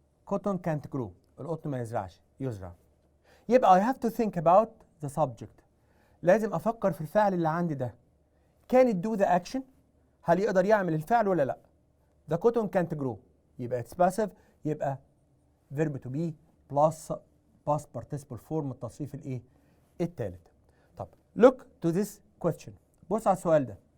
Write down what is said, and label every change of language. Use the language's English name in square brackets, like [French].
[English] cotton can't grow [Arabic] القطن ما يزرعش يزرع. [English] يبقى I have to think about the subject. [Arabic] لازم أفكر في الفعل اللي عندي ده. [English] Can it do the action؟ [Arabic] هل يقدر يعمل الفعل ولا لأ؟ [English] The cotton can't grow يبقى it's passive يبقى verb to be plus past participle form [Arabic] التصريف الإيه؟ التالت. [English] طب look to this question. [Arabic] بص على السؤال ده.